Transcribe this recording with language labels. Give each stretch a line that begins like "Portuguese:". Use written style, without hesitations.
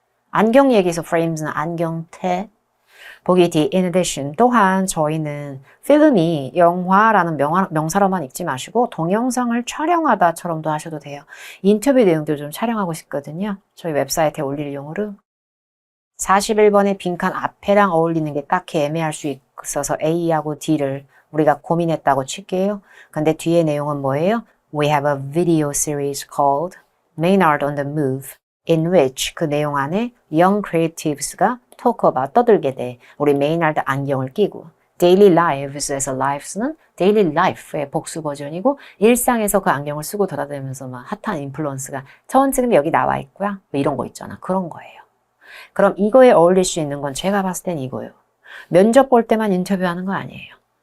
Korean: 안경 얘기에서 frames는 안경테. 보기 D, in addition, 또한 저희는 필름이 영화라는 명사로만 읽지 마시고 동영상을 촬영하다처럼도 하셔도 돼요. 인터뷰 내용들 좀 촬영하고 싶거든요. 저희 웹사이트에 올릴 용으로. 41번의 빈칸 앞에랑 어울리는 게 딱히 애매할 수 있어서 A하고 D를 우리가 고민했다고 칠게요. 근데 뒤에 내용은 뭐예요?
English: We have a video series called Maynard on the Move in which
Korean: 그 내용 안에
English: young creatives가 talk about
Korean: 떠들게 돼. 우리 메이나드 안경을 끼고. daily lives에서 lives는 daily life의 복수 버전이고 일상에서 그 안경을 쓰고 돌아다니면서 막 핫한 인플루언스가 전 지금 여기 나와 있고요. 뭐 이런 거 있잖아. 그런 거예요. 그럼 이거에 어울릴 수 있는 건 제가 봤을 땐 이거예요. 면접 볼 때만 인터뷰하는 거 아니에요.